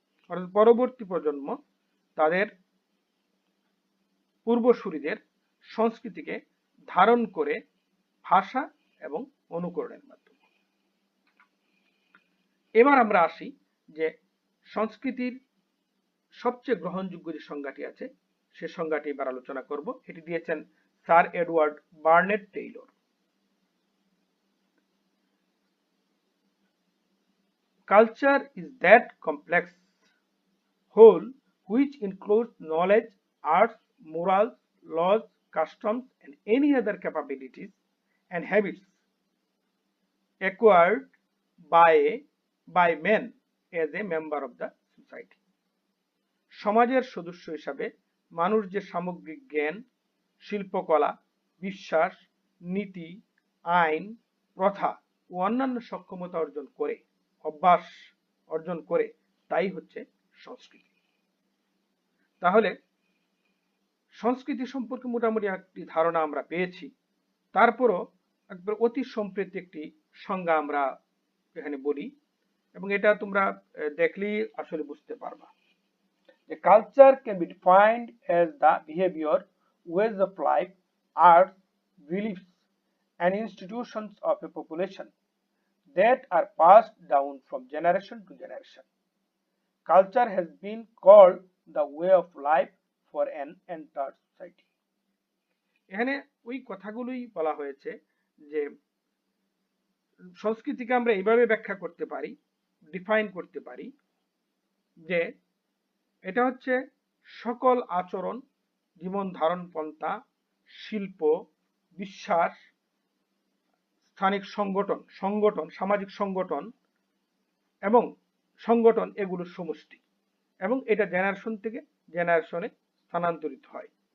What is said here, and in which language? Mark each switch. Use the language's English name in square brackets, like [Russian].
[Bangla] অর্থাৎ পরবর্তী প্রজন্ম তাদের পূর্বসূরীদের সংস্কৃতিকে ধারণ করে ভাষা এবং অনুকরণের মাধ্যমে। এবার আমরা আসি যে সংস্কৃতির সবচেয়ে গ্রহণযোগ্য যে সংজ্ঞাটি আছে সে সংজ্ঞাটি এবার আলোচনা করব। এটি দিয়েছেন sir Edward Burnett Taylor. [English] Culture is that complex whole which includes knowledge, arts, morals, laws, customs, and any other capabilities and habits acquired by men as a member of the society. [Bangla] সমাজের সদস্য হিসাবে মানুষ যে সামগ্রিক জ্ঞান, শিল্পকলা, বিশ্বাস, নীতি, আইন, প্রথা ও অন্যান্য সক্ষমতা অভ্যাস অর্জন করে তাই হচ্ছে সংস্কৃতি। তাহলে সংস্কৃতি সম্পর্কে মোটামুটি একটি ধারণা আমরা পেয়েছি। তারপরও একবার অতি সম্প্রতি একটি সংজ্ঞা আমরা এখানে বলি, এবং এটা তোমরা দেখলেই আসলে বুঝতে পারবা [English] যে culture can be defined as the behaviour, ways of life, art, beliefs and institutions of a population that are passed down from generation to generation. Culture has been called the way of life for an entire society. [Bangla] এখানে ওই কথাগুলোই বলা হয়েছে যে সংস্কৃতিকে আমরা এইভাবে ব্যাখ্যা করতে পারি, ডিফাইন করতে পারি যে এটা হচ্ছে সকল আচরণ, জীবন ধারণ পন্থা, শিল্প, বিশ্বাস, স্থানিক সংগঠন, সামাজিক সংগঠন এবং সংগঠন এগুলোর সমষ্টি, এবং এটা জেনারেশন থেকে জেনারেশনে স্থানান্তরিত হয়।